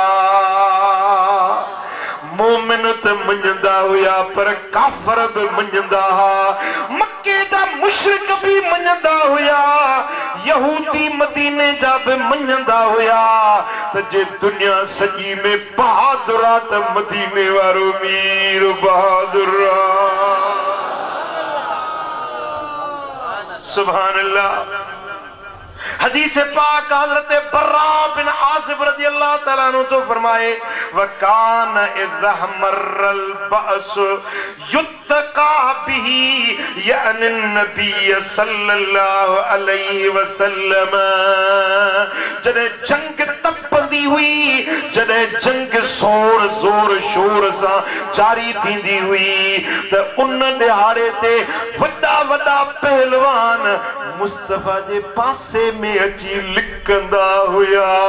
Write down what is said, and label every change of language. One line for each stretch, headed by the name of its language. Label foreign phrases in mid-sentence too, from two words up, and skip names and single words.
Sindhi: मोमिन त मञंदा हुया पर काफ़र बि मञंदा हुआ मक्के जा मुशरिक बि मञंदा हुया यहूदी मदीने जा बि मञंदा हुया त जे दुनिया सॼी में बहादुर आहे त मदीने वारो मीर बहादुर
Arabic: سبحان الله
Sindhi: हदीस पाक हजरत बर्रा बिन आसिब
Arabic: رضي الله تعالى عنه
Sindhi: तो फरमाए
Arabic: وكان إذ احمر البأس يتقى به
Sindhi: यानी नबी
Arabic: صلى الله عليه وسلم
Sindhi: जॾहिं जंग तपंदी हुई जॾहिं जंग जोर शोर सां जारी थींदी हुई त उन ॾिहाड़े ते वॾा पहलवान मुस्तफा जे पासे में अची लिकंदा हुया